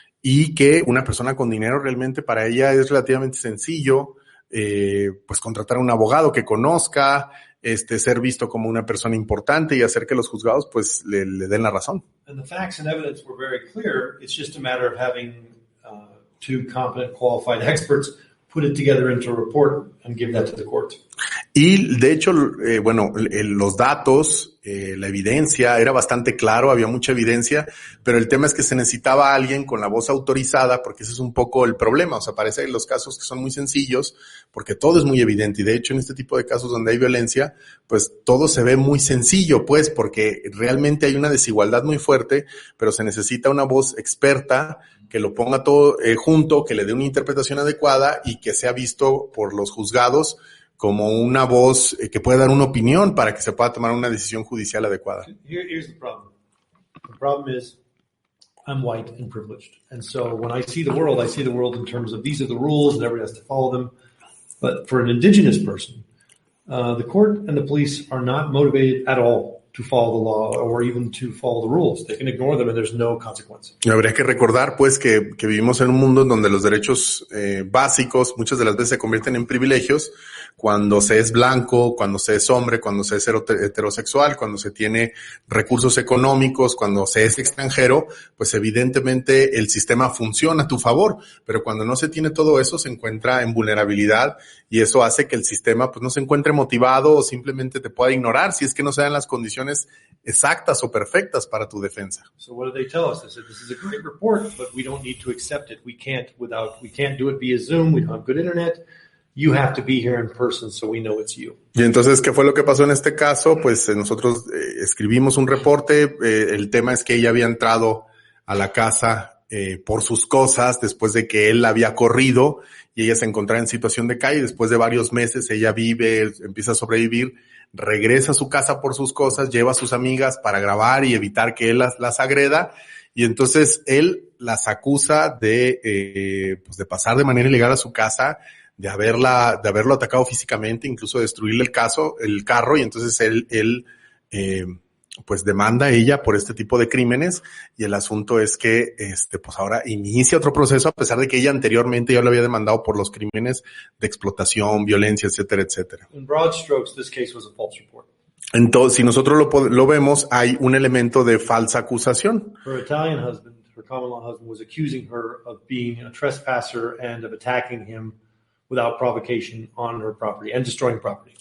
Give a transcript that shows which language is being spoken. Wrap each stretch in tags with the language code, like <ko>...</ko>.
<es>y que una persona con dinero realmente para ella es relativamente sencillo, pues contratar a un abogado que conozca, ser visto como una persona importante y hacer que los juzgados pues le den la razón.</es> <en>And the facts and evidence were very clear. It's just a matter of having two competent, qualified experts put it together into a report and give that to the court.</en> <es>Y de hecho, los datos, la evidencia era bastante claro, había mucha evidencia, pero el tema es que se necesitaba alguien con la voz autorizada, porque ese es un poco el problema. O sea, parece que los casos que son muy sencillos, porque todo es muy evidente. Y de hecho, en este tipo de casos donde hay violencia, pues todo se ve muy sencillo, pues, porque realmente hay una desigualdad muy fuerte, pero se necesita una voz experta que lo ponga todo junto, que le dé una interpretación adecuada y que sea visto por los juzgados como una voz que puede dar una opinión para que se pueda tomar una decisión judicial adecuada.</es> <en>Here's the problem. The problem is I'm white and privileged. And so when I see the world in terms of these are the rules and everybody has to follow them. But for an indigenous person, the court and the police are not motivated at all to follow the law or even to follow the rules. They can ignore them and there's no consequence.</en> <es>Habría que recordar, pues, que vivimos en un mundo en donde los derechos básicos muchas de las veces se convierten en privilegios cuando se es blanco, cuando se es hombre, cuando se es heterosexual, cuando se tiene recursos económicos, cuando se es extranjero, pues evidentemente el sistema funciona a tu favor, pero cuando no se tiene todo eso se encuentra en vulnerabilidad y eso hace que el sistema pues no se encuentre motivado o simplemente te pueda ignorar si es que no se dan las condiciones exactas o perfectas para tu defensa.</es> <en>So what did they tell us? They said this is a great report, but we don't need to accept it. We can't do it via Zoom. We don't have good internet. You have to be here in person so we know it's you.</en> <es>Y entonces, ¿qué fue lo que pasó en este caso? Pues nosotros escribimos un reporte. El tema es que ella había entrado a la casa por sus cosas después de que él la había corrido y ella se encontraba en situación de calle. Después de varios meses ella vive, empieza a sobrevivir, regresa a su casa por sus cosas, lleva a sus amigas para grabar y evitar que él las agreda. Y entonces él las acusa de pasar de manera ilegal a su casa, de haberlo atacado físicamente, incluso destruirle el carro, y entonces él pues demanda a ella por este tipo de crímenes, y el asunto es que pues ahora inicia otro proceso a pesar de que ella anteriormente ya lo había demandado por los crímenes de explotación, violencia, etcétera, etcétera.</es> <en>In broad strokes, this case was a false report.</en> <es>Entonces, si nosotros lo vemos, hay un elemento de falsa acusación.</es> <en>Her Italian husband, her common law husband, was accusing her of being a trespasser and of attacking him without provocation on her property and destroying property.</en>